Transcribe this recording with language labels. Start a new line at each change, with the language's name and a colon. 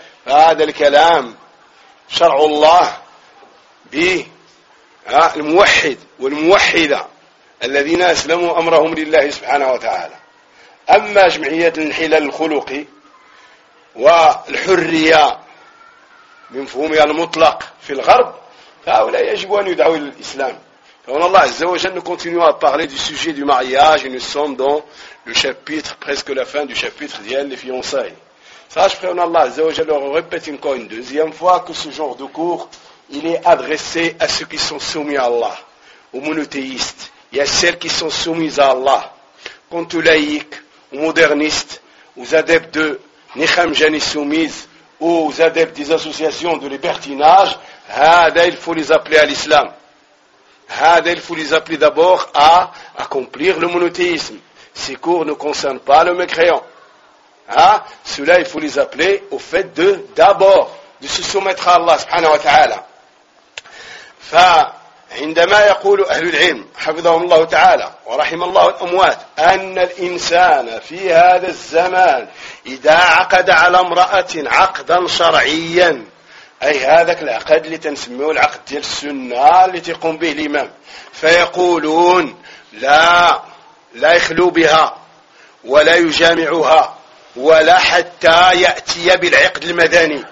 Arabic: فهذا الكلام شرع الله بالموحد والموحدة الذين أسلموا أمرهم لله سبحانه وتعالى. أما جمعيات الحلال الخلقي والحرية بمفهومها المطلق في الغرب، فهؤلاء يجب أن يدعوا إلى الإسلام. فقال الله عز وجل أن نكونتنوا على
French: parler du sujet du mariage et nous sommes dans le chapitre presque la fin du chapitre ديال les fiançailles. Sache que Allah عز وجل le répète encore une deuxième fois que ce genre de cours il est adressé à ceux qui sont soumis à Allah, aux monothéistes et à celles qui sont soumises à Allah, quant aux laïcs, aux modernistes, aux adeptes de Nikham Jani Soumise, aux adeptes des associations de libertinage. Hada, il faut les appeler à l'islam. Hada, il faut les appeler d'abord à accomplir le monothéisme. Ces cours ne concernent pas le mécréant. Cela, il faut les appeler au fait de, d'abord, de se soumettre à Allah, subhanahu wa ta'ala.
Arabic: Fa, indama yaqulu ahlul ilm, hafidhahum Allah ta'ala, wa rahimallahu al-amwat, anna l'insana fi hada zaman, إذا عقد على امرأة عقدا شرعيا، أي هذاك العقد اللي تنسميه العقد ديال السنة اللي تقوم به الإمام، فيقولون لا يخلو بها ولا يجامعها ولا حتى يأتي بالعقد المدني.